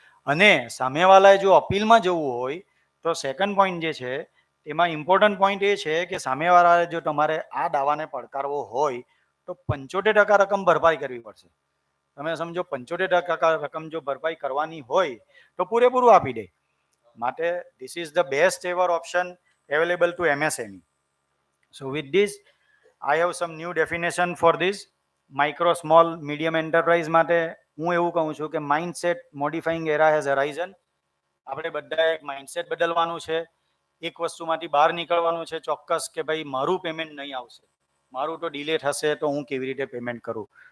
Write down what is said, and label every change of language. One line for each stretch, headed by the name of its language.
Gujarati: અને સામેવાળાએ જો અપીલમાં જવું હોય તો સેકન્ડ પોઈન્ટ જે છે તેમાં ઇમ્પોર્ટન્ટ પોઈન્ટ એ છે કે સામેવાળાએ જો તમારે આ દાવાને પડકારવો હોય તો 75% રકમ ભરપાઈ કરવી પડશે. તમે સમજો, 75% રકમ જો ભરપાઈ કરવાની હોય તો પૂરેપૂરું આપી દે.
English: માટે this is the best ever option available to MSME. So with this, I have some new definition for this. Micro, small, medium enterprise
Gujarati: માટે હું એવું કહું છું કે
English: Mindset modifying era has arisen.
Gujarati: આપણે બધાએ એક માઇન્ડસેટ બદલવાનું છે, એક વસ્તુમાંથી બહાર નીકળવાનું છે ચોક્કસ કે ભાઈ મારું પેમેન્ટ નહીં આવશે, મારું તો ડિલે થશે તો હું કેવી રીતે પેમેન્ટ કરું.